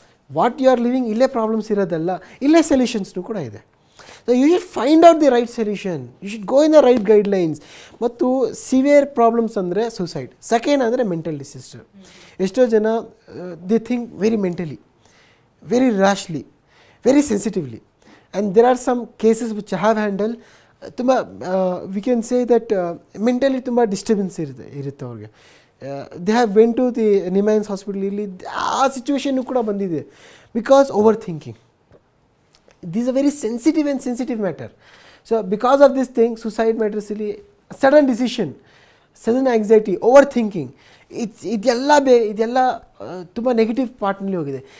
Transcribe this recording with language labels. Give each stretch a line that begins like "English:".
English: what you are living,
Kannada: ಇಲ್ಲೇ problems ಇರೋದಲ್ಲ, ಇಲ್ಲೇ ಸೊಲ್ಯೂಷನ್ಸ್ನು ಕೂಡ ಇದೆ.
English: So you should find out the right solution, you should go in the right guidelines.
Kannada: ಮತ್ತು severe problems ಅಂದರೆ suicide. Second ಅಂದರೆ ಮೆಂಟಲ್ ಡಿಸಾಸ್ಟರ್. ಎಷ್ಟೋ ಜನ
English: They think very mentally, very rashly, very sensitively. And there are some cases which I have handled.
Kannada: ತುಂಬ
English: we can say that
Kannada: mentally ತುಂಬ disturbance ಇರುತ್ತೆ ಅವ್ರಿಗೆ.
English: They have went to the NIMHANS hospital.
Kannada: ಇಲ್ಲಿ ಆ situation ಕೂಡ ಬಂದಿದೆ
English: Because over thinking. This a very sensitive matter. So because of this thing, suicide ಮ್ಯಾಟರ್ಸಲ್ಲಿ sudden decision, sudden anxiety, over thinking,
Kannada: ಇದೆಲ್ಲ ತುಂಬ negative ಪಾರ್ಟ್ನಲ್ಲಿ ಹೋಗಿದೆ.